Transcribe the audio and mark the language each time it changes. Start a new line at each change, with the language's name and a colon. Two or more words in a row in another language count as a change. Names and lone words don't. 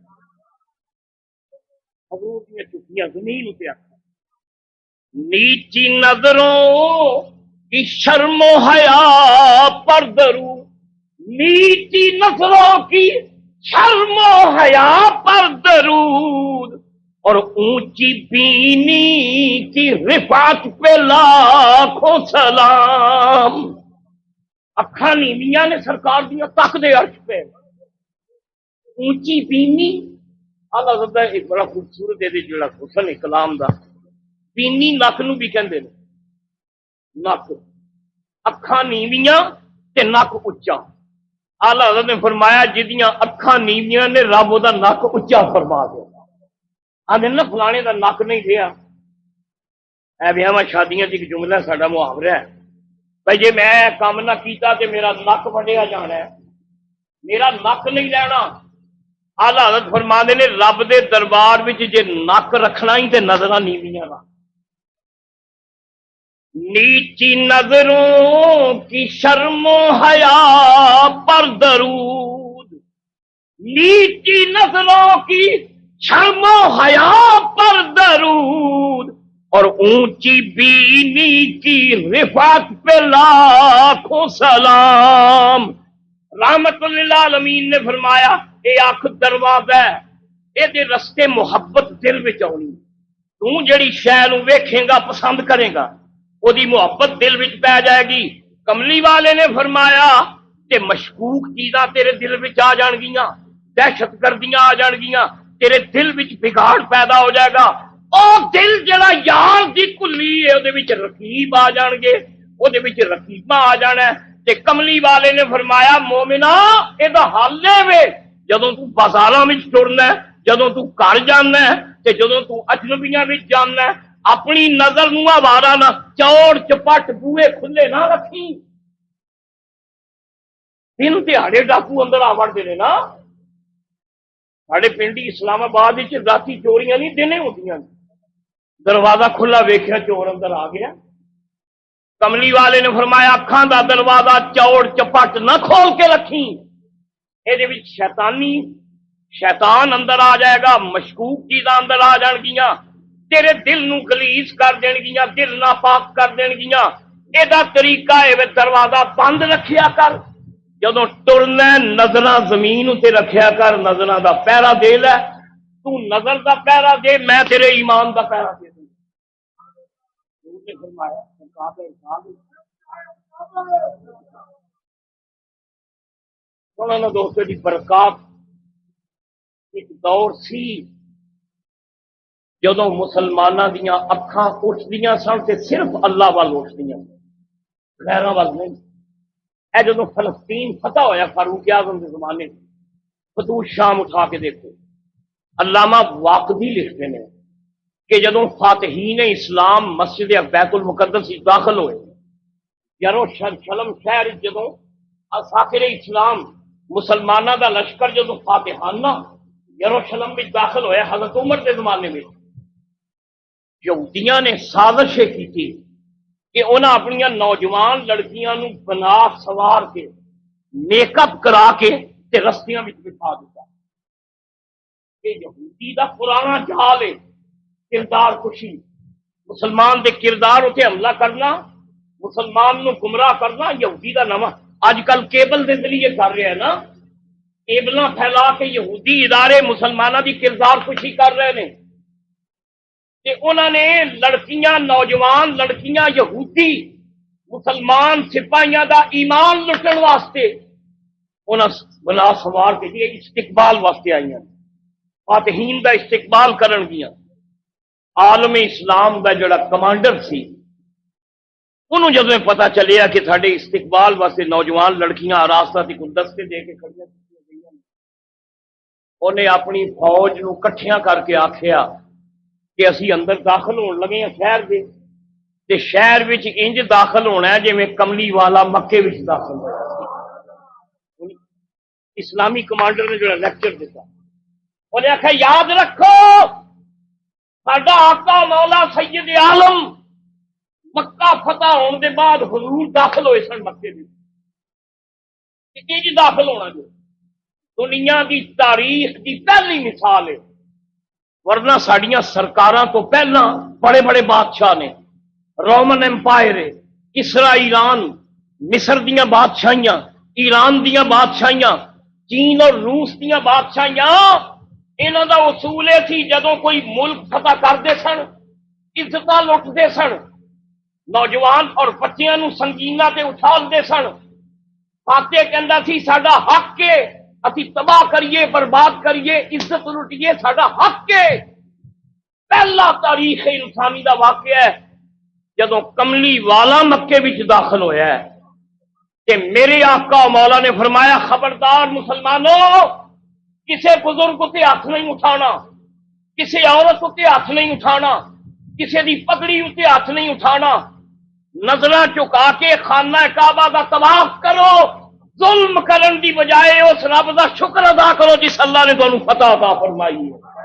Urdu: حضور نے چٹیاں زمین اتنے آخر نیچی نظروں کی شرم و حیا پر درود نیچی نظروں کی شرم و حیا پر درود اور اونچی بینی کی رفعت پہ لاکھوں سلام اکھاں
Punjabi: نیویاں نے سرکار دیا تک دے عرش پہ اونچی بینی اللہ حضرت ایک بڑا خوبصورت دے جڑا حسن ہے کلام دا بینی نک نو بھی کہندے نے نک اکھاں نیویاں تے نک اچا آلہ حضرت نے فرمایا جدیاں اکھاں نیویاں نے رب دا نک اچا فرما دیا آدھے نا فلانے دا نک نہیں دیا اے بیاواں شادیاں دی ایک جملہ ساڈا محاورہ ہے بھائی جے میں کام نہ کیتا تے میرا نک وڈیا جانا ہے میرا نک نہیں لینا آلہ حضرت فرماندے نے رب دے دربار وچ جے نک رکھنا ہی تے نظراں نیویاں رکھ
Urdu: نیچی نظروں کی شرم و حیا پر درود نیچی نظروں کی شرم و حیا پر درود اور اونچی بینی کی رفعت پہ لاکھوں سلام
Punjabi: رحمت للعالمین نے فرمایا اے آنکھ دروازہ ہے اے دے رستے محبت دل وچ آونی تو جڑی شے نوں ویکھیں گا پسند کرے گا وہ دی محبت دل وچ پی جائے گی کملی والے نے فرمایا کہ مشکوک چیزاں تیرے دل وچ آ جان گیاں دہشت گردیاں آ جان گیاں تیرے دل وچ بگاڑ پیدا ہو جائے گا او دل جڑا یار دی کلی ہے او دے وچ رقیب آ جان گے او دے وچ رقیباں آ جانا ہے تے کملی والے نے فرمایا مومنا اے دا حل وے جدوں تو بازاراں وچ ٹرنا ہے جدوں تو گھر جانا ہے تے جدوں تو اجنبیاں وچ جانا ہے اپنی نظر نو آوارا نہ چوڑ چپٹ بوئے کھلے نہ رکھی دن تہاڑے ڈاکو اندر آ وڑتے نے نا ساڈے پنڈی اسلام آباد راتی چوریاں نہیں دنے ہوندیاں دروازہ کھلا ویکھیا چور اندر آ گیا کملی والے نے فرمایا اکھاں دا دروازہ چوڑ چپٹ نہ کھول کے رکھی یہ شیطان اندر آ جائے گا مشکوک چیزاں اندر آ جان گیاں تیرے دل نو گلیز کر دین گیاں دل ناپاک کر دین گیاں یہ طریقہ ہے دروازہ بند رکھیا کر جدوں ٹرنا نظراں زمین تے رکھیا کر نظراں دا پہرا دے لے تو نظر دا پہرا دے میں تیرے ایمان دا پہرا دے دوں دوستوں دی برکات ایک دور سی جدوں مسلماناں دیاں اکھاں اٹھدیاں سن تے صرف اللہ وال اٹھدیاں غیراں وال نہیں اے جدوں فلسطین فتح ہویا
Urdu: فاروق اعظم کے زمانے فتوح شام اٹھا کے دیکھو علامہ واقدی لکھتے ہیں کہ
Punjabi: جدوں فاتحین اسلام مسجد بیت المقدس داخل ہوئے یروشلم شہر جدوں اساکر اسلام مسلمانوں دا لشکر جدوں
Urdu: فاتحانہ یروشلم میں داخل ہوئے حضرت عمر کے زمانے میں یہودیاں نے سازشیں کی تھی کہ
Punjabi: انہاں اپنی نوجوان لڑکیاں نو بنا سوار کے میک اپ کرا کے تے رستیاں وچ بٹھا دیتا یہ یہودی دا پرانا جال ہے کردار کشی مسلمان دے کردار اتنے حملہ کرنا مسلمان نو گمراہ کرنا یہودی دا نواں اج کل کیبل دے ذریعے کر رہے ہیں نا کیبلاں پھیلا کے یہودی ادارے مسلمانوں دی کردار کشی کر رہے ہیں کہ انہوں نے لڑکیاں نوجوان لڑکیاں یہودی مسلمان سپاہیاں دا ایمان لٹن واسطے انہاں بلا سوار کے لیے استقبال واسطے آئی ہیں فاتحین دا استقبال کرن گیاں عالم اسلام دا جڑا کمانڈر سی انہوں جب پتا چلیا کہ ساڈے استقبال واسطے نوجوان لڑکیاں آراستہ تے گلدستے دے کے کھڑیاں انہیں اپنی فوج نو کٹھیاں کر کے آکھیا کہ اسی اندر داخل ہون لگے ہیں شہر دے تے شہر وچ انج داخل ہونا ہے جویں کملی والا مکے وچ داخل ہوا اسلامی کمانڈر نے جو لیکچر دیتا انہیں آخیا یاد رکھو ساڈا آقا مولا سید عالم مکہ فتح ہونے کے بعد حضور داخل ہوئے سن مکے جی داخل ہونا جو دنیا کی تاریخ کی پہلی مثال ہے، ورنہ ساڈیاں سرکاراں تو پہلا بڑے بڑے بادشاہ نے، رومن امپائر ہے، کسرا ایران، مصر دیاں بادشاہیاں، ایران دیاں بادشاہیاں، چین اور روس دیاں بادشاہیاں، انہاں دا اصول یہ سی جدوں کوئی ملک فتح کرتے سن عزت لٹتے سن، نوجوان اور بچیاں نو سنگینہ تے اٹھالتے سن، فاتح کہندا سی ساڈا حق ہے اسی تباہ کریے برباد کریے عزت لٹیے ساڈا حق ہے۔ پہلا تاریخ انسانی دا واقعہ ہے جدوں کملی والا مکے وچ داخل ہویا ہے کہ میرے آقا مولا نے فرمایا خبردار مسلمانوں، کسے بزرگ تے ہاتھ نہیں اٹھانا، کسے عورت تے ہاتھ نہیں اٹھانا، کسے دی پگڑی تے ہاتھ نہیں اٹھانا، نظراں چکا کے خانہ کعبہ دا طواف کرو، ظلم کرن دی بجائے اس رب دا شکر ادا کرو جس اللہ نے تانوں فتح عطا فرمائی ہے۔